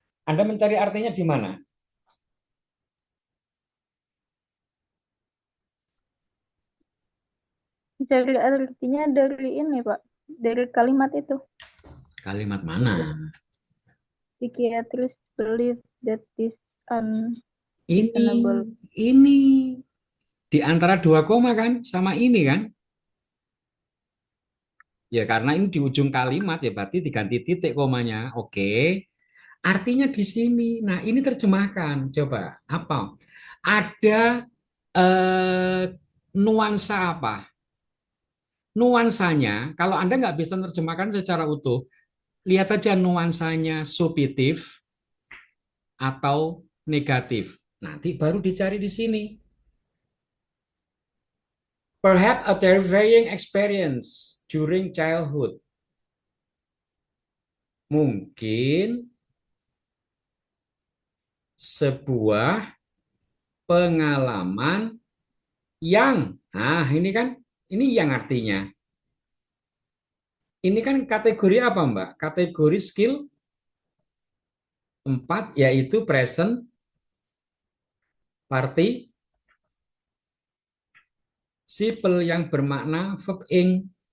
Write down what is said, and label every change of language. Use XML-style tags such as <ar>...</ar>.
<id>Anda mencari artinya di mana? Cari artinya dari ini, Pak. Dari kalimat itu. Kalimat mana?</id> <en>Psychiatrists believe that this</en> <id>Ini,</id> <en>unreasonable.</en> <id>ini di antara dua koma kan, sama ini kan? Ya karena ini di ujung kalimat ya berarti diganti titik komanya. Oke, artinya di sini. Nah ini terjemahkan. Coba apa? Ada eh, nuansa apa? Nuansanya, kalau Anda nggak bisa terjemahkan secara utuh, lihat aja nuansanya subjektif atau negatif. Nanti baru dicari di sini.</id> <en>Perhaps a terrifying experience during childhood.</en> <id>Mungkin sebuah pengalaman yang, ini kan, ini yang artinya. Ini kan kategori apa Mbak? Kategori skill 4 yaitu present participle yang bermakna verb ing.</id>